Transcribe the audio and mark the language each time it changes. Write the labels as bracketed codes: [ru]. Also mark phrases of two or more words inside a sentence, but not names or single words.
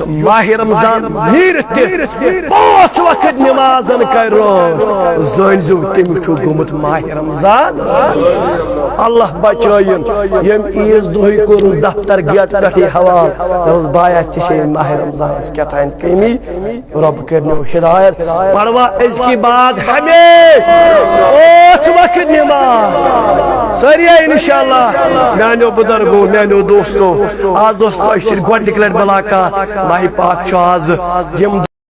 [ks] ماہ رمضان نیرتھ پانچ وقت نمازن کر زٲنۍزو تٔمِس چھُ گوٚمُت ماہ رمضان اللہ بچٲیِن یم عیز دۄہٕے کوٚرُن دفتر گیٹ پٮ۪ٹھٕے حوال دوٚپُس بایا ژےٚ چھے ماہ رمضانس کیٛاتھانۍ کٔمی رۄب کٔرنو ہدایت پروا أزکہِ بعد ہمیشہ پانچ وقت نماز ساری انشاءاللہ میانیو بزرگو میانیو دوستو آز اوس تۄہہِ سۭتۍ گۄڈنِکہِ لٹہِ ملاقات ماہ پاک چھُ آز یم